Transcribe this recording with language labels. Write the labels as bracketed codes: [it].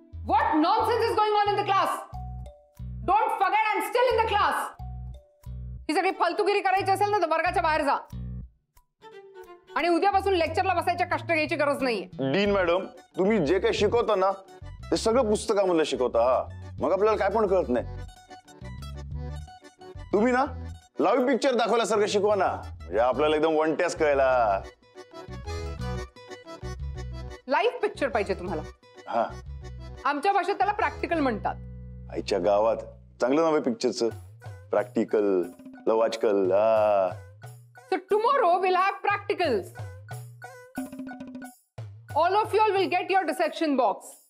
[en] What nonsense is going on in the class? Don't forget I'm still in the class. [mr] ही सगळी फालतूगिरी करायची असेल ना तर वर्गाच्या बाहेर जा. आणि उद्यापासून लेक्चरला बसायचे कष्ट घ्यायची गरज नाहीये. डीन मॅडम तुम्ही जे काही शिकवता ना ते सगळं पुस्तकामधलं शिकवता. मग आपल्याला काय पण कळत नाही. तुम्ही ना लाईव्ह पिक्चर दाखवल्यासारखं शिकवा ना म्हणजे आपल्याला एकदम वन टॅस कळायला. लाईव्ह पिक्चर पाहिजे तुम्हाला? हा आमच्या भाषेत त्याला प्रॅक्टिकल म्हणतात. आईच्या गावात चांगलं नाव आहे पिक्चरचं. प्रॅक्टिकल लवाजकल. हा [en] So tomorrow we'll have practicals. All of you all will get your dissection box.